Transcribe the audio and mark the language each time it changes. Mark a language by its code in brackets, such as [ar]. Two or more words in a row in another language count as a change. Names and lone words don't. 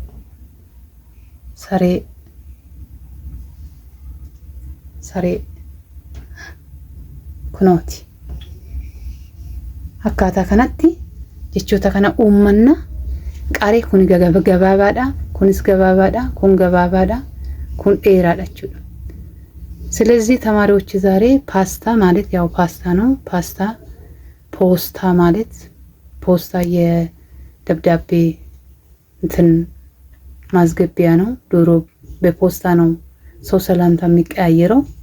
[om] saree kunooti akkaataa kanatti jechoota kana uummanna qaree kun gabaabaadha kunis gabaabaadha kun gabaabaadha kun dheeraadha jechuudha [am] ስለዚህ ተማሪዎች ዛሬ ፓስታ ማለት ያው ፓስታ ነው ፖስታ ማለት ፖስታ የደብዳቤ እንትን ማስገቢያ ነው ዶሮ በፖስታ ነው ሰው ሰላምታ የሚቀያየረው